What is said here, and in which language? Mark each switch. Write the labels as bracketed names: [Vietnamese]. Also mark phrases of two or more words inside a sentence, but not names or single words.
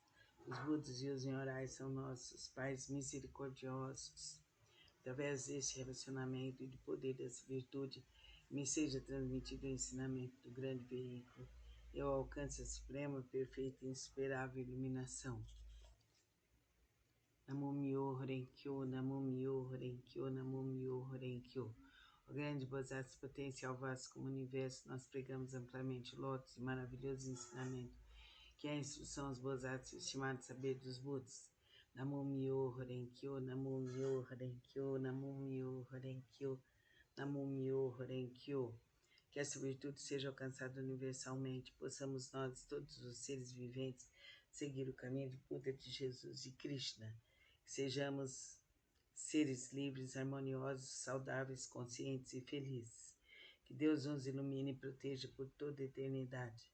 [Portuguese] Os Budas e os Nyorais são nossos pais misericordiosos. Através deste relacionamento e do poder dessa virtude, me seja transmitido o ensinamento do grande veículo. Eu alcance a suprema, perfeita e insuperável iluminação. [Japanese] 南無妙法蓮華経、南無妙法蓮華経、南無妙法蓮華経. [Portuguese] O grande Bodhisattva potencial vasto como o universo, nós pregamos amplamente o lótus e maravilhoso ensinamento, que é a instrução aos Bodhisattvas, estimado saber dos Budas. [Japanese] 南無妙法蓮華経、南無妙法蓮華経、南無妙法蓮華経、南無妙法蓮華経. [Portuguese] Que essa virtude seja alcançada universalmente, possamos nós, todos os seres viventes, seguir o caminho de Buda, de Jesus e Krishna. Que sejamos seres livres, harmoniosos, saudáveis, conscientes e felizes. Que Deus nos ilumine e proteja por toda a eternidade.